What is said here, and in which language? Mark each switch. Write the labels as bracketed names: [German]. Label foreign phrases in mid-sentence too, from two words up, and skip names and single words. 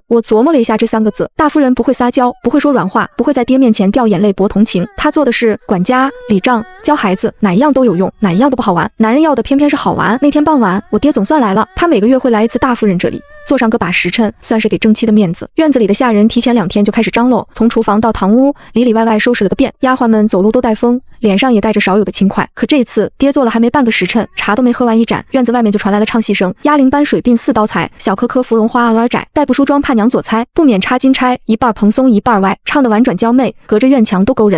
[Chinese] 我琢磨了一下這3個字，大夫人不會撒嬌，不會說軟話，不會在爹面前掉眼淚博同情。她做的是管家、理賬、教孩子，哪一樣都有用，哪一樣都不好玩。男人要的偏偏是好玩。那天傍晚，我爹總算來了，他每個月會來一次大夫人這裡，坐上個把時辰，算是給正妻的面子。院子裡的下人提前2天就開始張羅，從廚房到堂屋，裡裡外外收拾了個遍。丫鬟們走路都帶風，臉上也帶着少有的輕快。可這次爹做了還沒半個時辰，茶都沒喝完一盞，院子外面就傳來了唱戲聲：鴨鈴般水鬢4刀裁，小顆顆芙蓉花額兒窄，代步梳妝盼娘左猜，不免插金釵，一半蓬鬆一半歪，唱得婉轉嬌媚，隔着院牆都勾人。